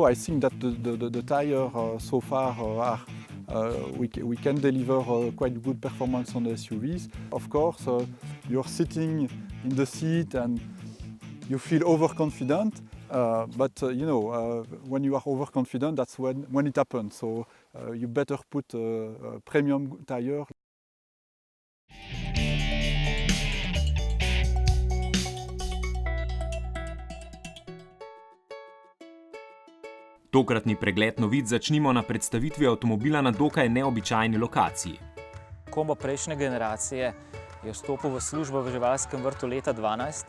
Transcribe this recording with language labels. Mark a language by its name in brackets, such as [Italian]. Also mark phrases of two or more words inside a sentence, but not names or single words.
[English] I think that the tire so far we can deliver quite good performance on the SUVs. Of course, you're sitting in the seat and you feel overconfident. But you know, when you are overconfident, that's when it happens. So you better put a premium tire. [Slovenian] Tokratni pregled novic začnimo na predstavitvi avtomobila na dokaj neobičajni lokaciji. Kombo prejšnje generacije je vstopil v službo v živalskem vrtu leta 2012.